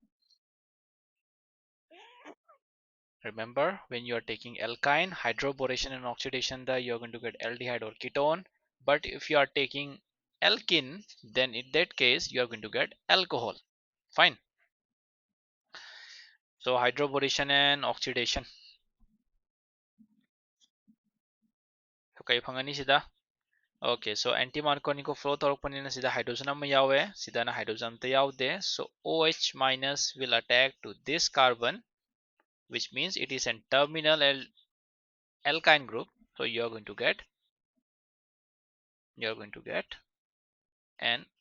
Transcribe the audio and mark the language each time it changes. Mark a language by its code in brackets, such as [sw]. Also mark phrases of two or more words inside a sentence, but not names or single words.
[en] Remember, when you are taking alkyne, hydroboration and oxidation, you are going to get aldehyde or ketone. But if you are taking alkene, then in that case you are going to get alcohol. Fine. So hydroboration and oxidation. [mni] Okay, phangani sida. [en] Okay, so anti-Markovnikov flow [mni] tawrokpanina sida hydrogen amma yawe, sida na hydrogen amta yaude. [en] So OH minus will attack to this carbon, which means it is a terminal alkyne group. So you are going to get an aldehyde.